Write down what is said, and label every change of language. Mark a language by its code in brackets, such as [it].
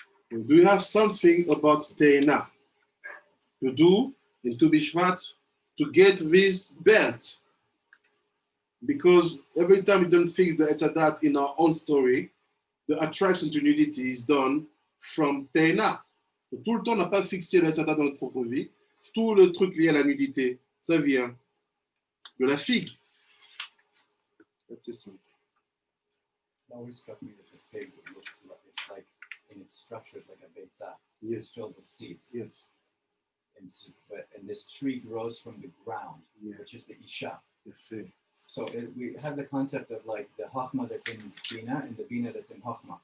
[en] Do you have something about Teina to do in Tu Bishvat to get this belt? Because every time we don't fix the Etzadat in our own story, the attraction to unity is done from Teina. [fr] Tout le temps, on n'a pas fixé le Etzadat dans notre propre vie. Tout le truc lié à la nudité, ça vient de la figue. [en] That's it. It always struck me that the fig looks like it's like in its structure like a beitza. Yes. It's filled with seeds. Yes. And this tree grows from the ground, Yeah. which is the isha. Yes. So we have the concept of like the Chachma that's in Bina and the Bina that's in Chachma.